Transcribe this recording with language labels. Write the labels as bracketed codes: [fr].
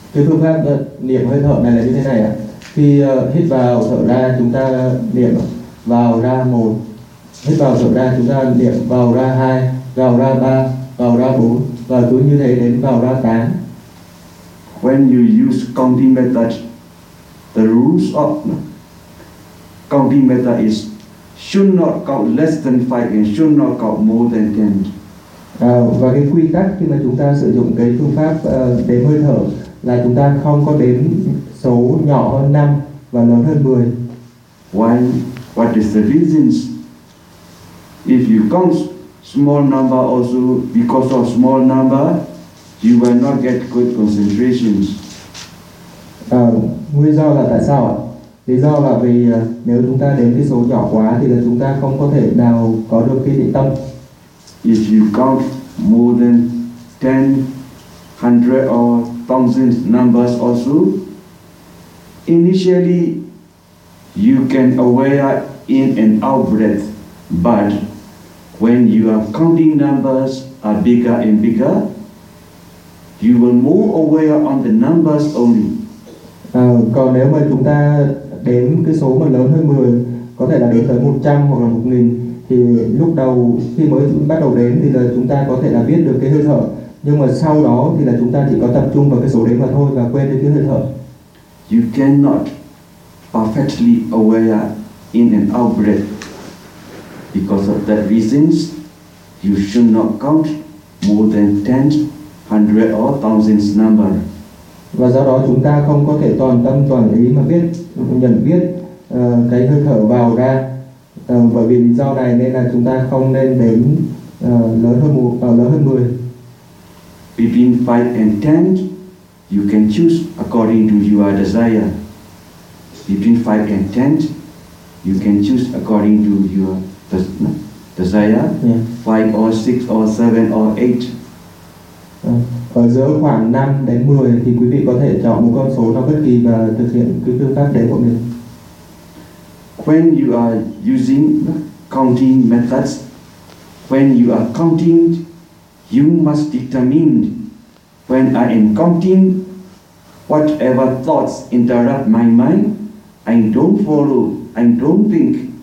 [vi] Cái phương pháp niệm hơi thở này là như thế này ạ. Khi hít vào thở ra chúng ta niệm vào ra một, hít vào thở ra chúng ta niệm vào ra hai, vào ra ba, vào ra bốn, và cứ như thế đến vào ra tám. [en] When you use counting method, the rules of counting method is should not count less than five and should not count more than ten. [vi] Và cái quy tắc khi mà chúng ta sử dụng cái phương pháp đếm hơi thở là chúng ta không có đếm số nhỏ hơn 5 và lớn hơn 10. [en] Why? What is the reason? If you count small number also, because of small number, you will not get good concentrations. [vi] Nguyên do là tại sao ạ? Lý do là vì nếu chúng ta đếm cái số nhỏ quá thì là chúng ta không có thể nào có được cái định tâm. [en] If you count more than 10, 100 or 1000 numbers also, initially you can aware in and out breath, but when you are counting numbers are bigger and bigger, you will more aware on the numbers only. [vi] Còn nếu mà chúng ta đếm cái số mà lớn hơn 10, có thể là đến tới 100 hoặc là 1000, thì lúc đầu khi mới bắt đầu đếm thì là chúng ta có thể là biết được cái hơi thở, nhưng mà sau đó thì là chúng ta chỉ có tập trung vào cái số đếm mà thôi và quên đi cái hơi thở. [en] You cannot perfectly aware in and out breath. Because of that reasons, you should not count more than 10, 100 or 1000 number. [vi] Và do đó chúng ta không có thể toàn tâm toàn ý mà biết nhận biết cái hơi thở vào ra. Bởi vì lý do này nên là chúng ta không nên đếm lớn hơn 10. [en] Between 5 and 10, you can choose according to your desire. Between 5 and 10, you can choose according to your desire. Yeah. 5 or 6 or 7 or 8. [vi] Ở giữa khoảng 5 đến 10 thì quý vị có thể chọn một con số nào bất kỳ và thực hiện cái phương pháp đếm của mình. [en] When you are using counting methods, when you are counting, you must determine when I am counting, whatever thoughts interrupt my mind, I don't follow, I don't think.